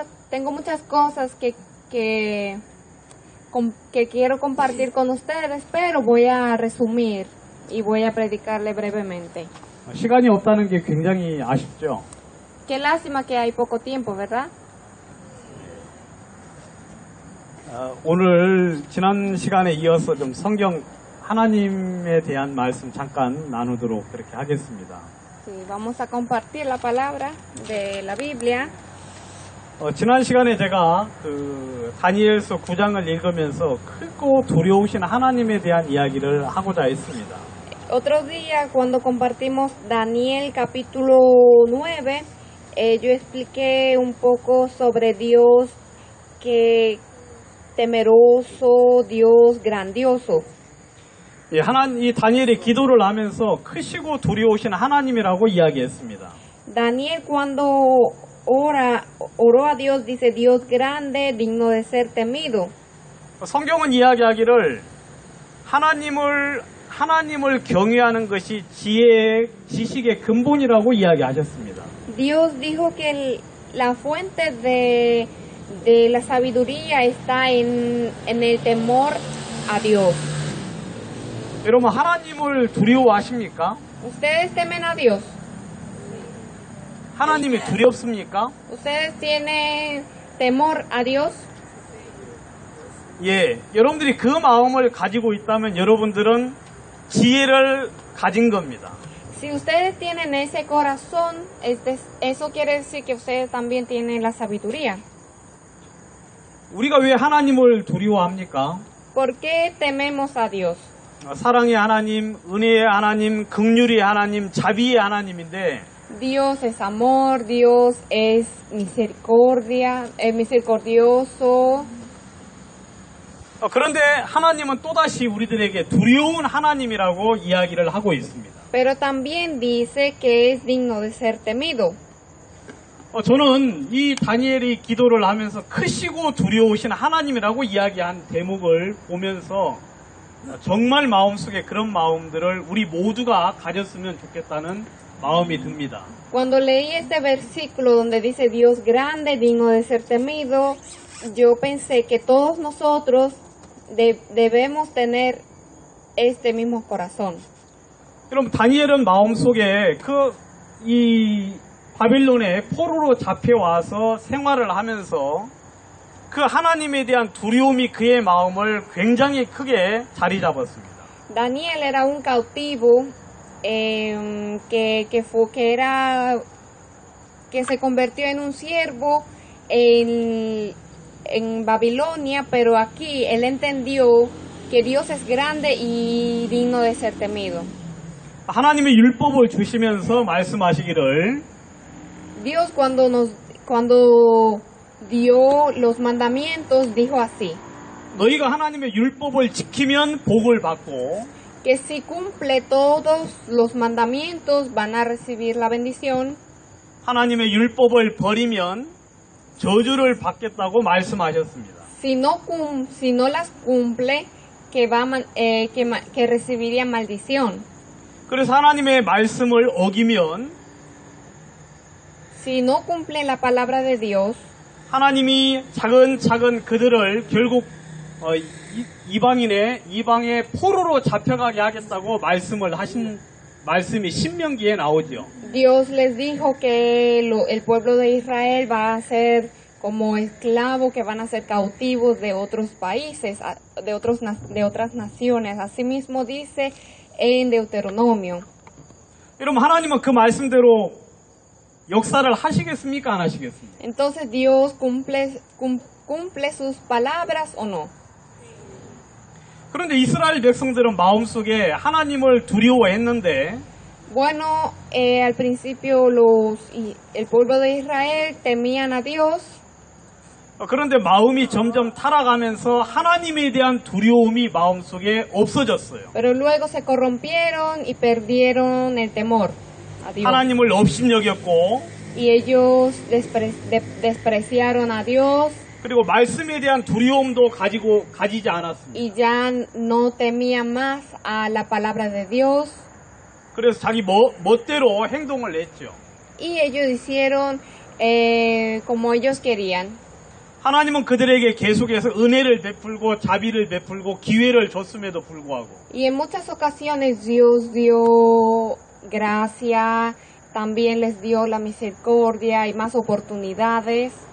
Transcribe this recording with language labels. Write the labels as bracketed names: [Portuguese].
[Spanish] Tengo muchas cosas que quiero compartir con ustedes, pero voy a resumir y voy a predicarle brevemente. [Korean] 시간이 없다는 게 굉장히 아쉽죠. [Spanish] Qué lástima que hay poco tiempo, ¿verdad? [Korean] 오늘 지난 시간에 이어서 좀 성경 하나님에 대한 말씀 잠깐 나누도록 그렇게 하겠습니다. [Spanish] Sí, vamos a compartir la palabra de la Biblia. [Korean] 지난 시간에 제가 다니엘서 9장을 읽으면서 크고 두려우신 하나님에 대한 이야기를 하고자 했습니다. [Spanish] Otro día, cuando compartimos Daniel capítulo 9, yo expliqué un poco sobre Dios que temeroso, Dios grandioso. [Korean] 이 다니엘이 기도를 하면서 크시고 두려우신 하나님이라고 이야기했습니다. [Spanish] Daniel cuando oró a Dios, dice Dios grande, digno de ser temido. [Korean] 성경은 이야기하기를 하나님을 경외하는 것이 지혜의 지식의 근본이라고 이야기하셨습니다. [Spanish] Dios dijo que la fuente de la sabiduría está en el temor a Dios. [Korean] 여러분 하나님을 두려워하십니까? [Spanish] ¿Ustedes temen a Dios? [Korean] 하나님이 두렵습니까? [Spanish] ¿Ustedes tienen temor a Dios? [Korean] 예, 여러분들이 그 마음을 가지고 있다면 여러분들은 지혜를 가진 겁니다. [Spanish] Si ustedes tienen ese corazón, eso quiere decir que ustedes también tienen la sabiduría. [Korean] 우리가 왜 하나님을 두려워합니까? [Spanish] ¿Por qué tememos a Dios? [Korean] 사랑의 하나님, 은혜의 하나님, 긍휼의 하나님, 자비의 하나님인데 [Spanish] Dios es amor, Dios es misericordia, es misericordioso. [Korean] 그런데 하나님은 또다시 우리들에게 두려운 하나님이라고 이야기를 하고 있습니다. [Spanish] Pero también dice que es digno de ser temido. [Korean] 저는 이 다니엘이 기도를 하면서 크시고 두려우신 하나님이라고 이야기한 대목을 보면서 정말 마음속에 그런 마음들을 우리 모두가 가졌으면 좋겠다는 마음이 듭니다. [Spanish] Cuando leí este versículo donde dice Dios grande, digno de ser temido, yo pensé que todos nosotros debemos tener este mismo corazón. [Korean] 여러분, 다니엘은 마음속에 이 바빌론의 포로로 잡혀와서 생활을 하면서 그 하나님에 대한 두려움이 그의 마음을 굉장히 크게 자리 잡았습니다. [Spanish] Daniel era un cautivo que se convirtió en un siervo en Babilonia, pero aquí él entendió que Dios es grande y digno de ser temido. [Korean] 하나님의 율법을 주시면서 말씀하시기를 [Spanish] Dios cuando dio los mandamientos dijo así: [Korean] 너희가 하나님의 율법을 지키면 복을 받고 [Spanish] que si cumple todos los mandamientos van a recibir la bendición. [Korean] 하나님의 율법을 버리면 저주를 받겠다고 말씀하셨습니다. [Spanish] Si no las cumple, que recibiría maldición. [Korean] 그래서 하나님의 말씀을 어기면 [Spanish] Si no cumple la palabra de Dios, [Korean] 하나님이 차근차근 그들을 결국 이방의 포로로 잡혀가게 하겠다고 말씀을 하신 말씀이 신명기에 나오죠. [Spanish] Dios les dijo que el pueblo de Israel va a ser como esclavos, que van a ser cautivos de otros países, de otras naciones. Asimismo dice en Deuteronomio. [Korean] 여러분, 하나님은 그 말씀대로 역사를 하시겠습니까? 안 하시겠습니까? [Spanish] Entonces Dios cumple sus palabras o no. [Korean] 그런데 이스라엘 백성들은 마음속에 하나님을 두려워했는데 [Spanish] Bueno, al principio el pueblo de Israel temían a Dios. [Korean] 그런데 마음이 점점 타락하면서 하나님에 대한 두려움이 마음속에 없어졌어요. [Spanish] Pero luego se corrompieron y perdieron el temor a Dios. [Korean] 하나님을 업신여겼고 [Spanish] Y ellos despreciaron a Dios. [Korean] 그리고 말씀에 대한 두려움도 가지지 않았습니다. [Spanish] Y ya no temían más a la palabra de Dios. [Korean] 그래서 자기 멋대로 행동을 했죠. [Spanish] Y ellos hicieron como ellos querían. [Korean] 하나님은 그들에게 계속해서 은혜를 베풀고 자비를 베풀고 기회를 줬음에도 불구하고 [Spanish] Y en muchas ocasiones Dios dio gracia, también les dio la misericordia y más oportunidades.